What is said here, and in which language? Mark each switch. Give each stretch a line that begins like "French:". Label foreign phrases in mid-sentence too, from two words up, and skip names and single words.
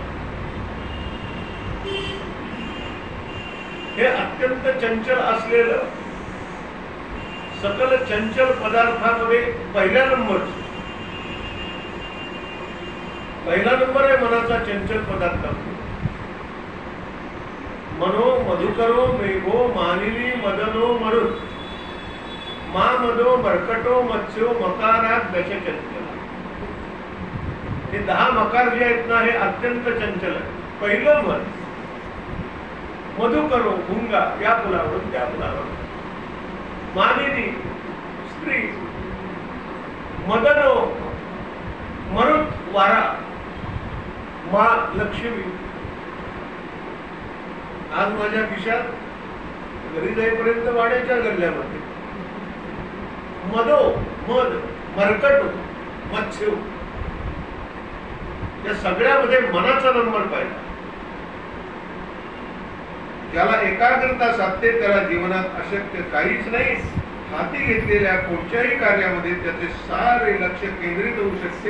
Marathi: हे अत्यंत चंचल असलेलं सकल चंचल पदार्थामध्ये पहिला नंबर आहे मनाचा चंचल पदार्थ.
Sanskrit: मनो मधुकरो मेघो मानिनी मदनो मरुत मा मदो मरकटो मत्स्यो मकारात दशचंचल.
Marathi: हे 10 मकार जे आहेत ना, हे अत्यंत चंचल आहे. पहिलं मन मधुकरो भुंगा, या फुलावरून त्या फुलावर. मानिनी स्त्री,
Sanskrit: मदनो मरुत
Marathi: वारा, मा लक्ष्मी. आज माझ्या खिशात घरी जाईपर्यंत वाड्याच्या गल्ल्यामध्ये
Sanskrit: मदो मद, मरकटो, मत्स्यो,
Marathi: या सगळ्यामध्ये मनाचा नंबर पाहिजे. ज्याला एकाग्रता साधते त्याला जीवनात अशक्य काहीच नाही. हाती घेतलेल्या कोणत्याही कार्यामध्ये त्याचे सारे लक्ष केंद्रित होऊ शकते.